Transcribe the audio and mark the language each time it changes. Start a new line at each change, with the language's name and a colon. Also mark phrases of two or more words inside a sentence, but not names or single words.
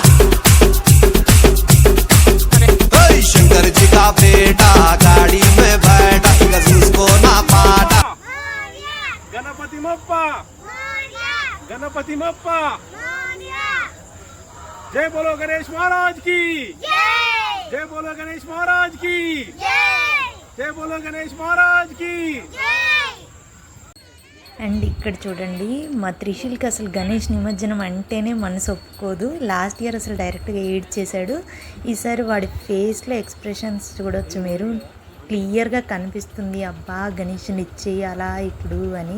Hindi: शंकर जी का बेटा गाड़ी में बैठा, उसको ना पाटा। गणपति मप्पा, गणपति मप्पा, जय बोलो गणेश महाराज की जय बोलो गणेश महाराज की जय बोलो गणेश महाराज की।
Telugu: అండ్ ఇక్కడ చూడండి, మా త్రిశూల్కి అసలు గణేష్ నిమజ్జనం అంటేనే మనసు ఒప్పుకోదు.
English: last year
Telugu: అసలు డైరెక్ట్గా ఏడ్ చేశాడు. ఈసారి వాడి ఫేస్లో ఎక్స్ప్రెషన్స్ చూడొచ్చు మీరు, క్లియర్గా కనిపిస్తుంది అబ్బా గణేష్ని ఇచ్చేయాలా ఇప్పుడు అని.